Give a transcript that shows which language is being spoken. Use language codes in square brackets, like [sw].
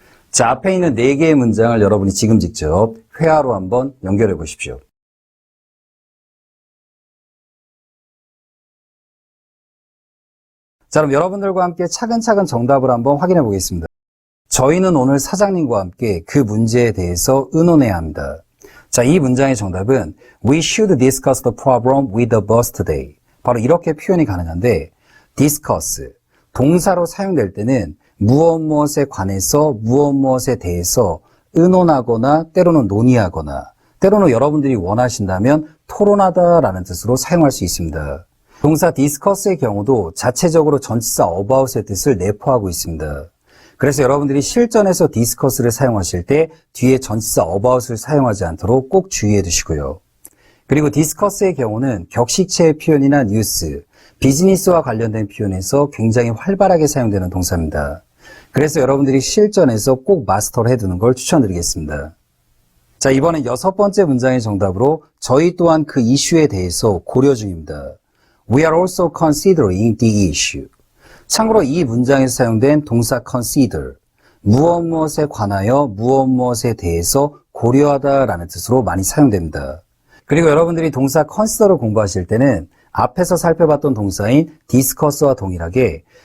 [ko] 자, 앞에 있는 4개의 문장을 여러분이 지금 직접 회화로 한번 연결해 보십시오. 자, 그럼 여러분들과 함께 차근차근 정답을 한번 확인해 보겠습니다. 저희는 오늘 사장님과 함께 그 문제에 대해서 의논해야 합니다. 자, 이 문장의 정답은 [en] We should discuss the problem with the boss today. [ko] 바로 이렇게 표현이 가능한데 discuss, 동사로 사용될 때는 무엇에 관해서 무엇에 대해서 의논하거나 때로는 논의하거나 때로는 여러분들이 원하신다면 토론하다라는 뜻으로 사용할 수 있습니다. 동사 discuss의 경우도 자체적으로 전치사 about의 뜻을 내포하고 있습니다. 그래서 여러분들이 실전에서 discuss를 사용하실 때 뒤에 전치사 about을 사용하지 않도록 꼭 주의해 두시고요. 그리고 discuss의 경우는 격식체의 표현이나 뉴스, 비즈니스와 관련된 표현에서 굉장히 활발하게 사용되는 동사입니다. 그래서 여러분들이 실전에서 꼭 마스터를 해두는 걸 추천드리겠습니다. 자, 이번엔 6번째 문장의 정답으로 저희 또한 그 이슈에 대해서 고려 중입니다. [en] We are also considering the issue. [ko] 참고로 이 문장에서 사용된 동사 consider, 무엇에 관하여 무엇에 대해서 고려하다라는 뜻으로 많이 사용됩니다. 그리고 여러분들이 동사 consider를 공부하실 때는 앞에서 살펴봤던 동사인 discuss와 동일하게